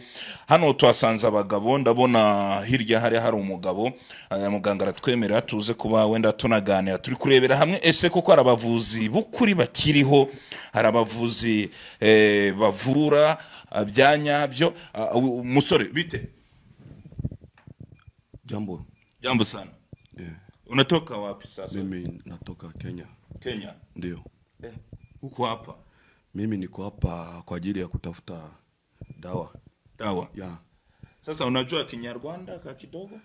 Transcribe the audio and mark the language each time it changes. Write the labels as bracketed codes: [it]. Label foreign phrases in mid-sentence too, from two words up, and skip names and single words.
[rw] Hano twasanze abagabo, ndabona hirya hari umugabo, muganga aratwemerera tuze kuba wenda tunaganira, turi kurebera hamwe ese koko hari abavuzi bukuri bakiriho, hari abavuzi bavura byanyabyo. Musore bite? [sw] Jambo sana. Unatoka wapi sasa? Mimi natoka Kenya. Kenya? Ndio. Uko hapa? Mimi niko hapa kwa ajili ya kutafuta dawa. Dawa? Ya. Sasa unajua Kinyarwanda ka kidogo?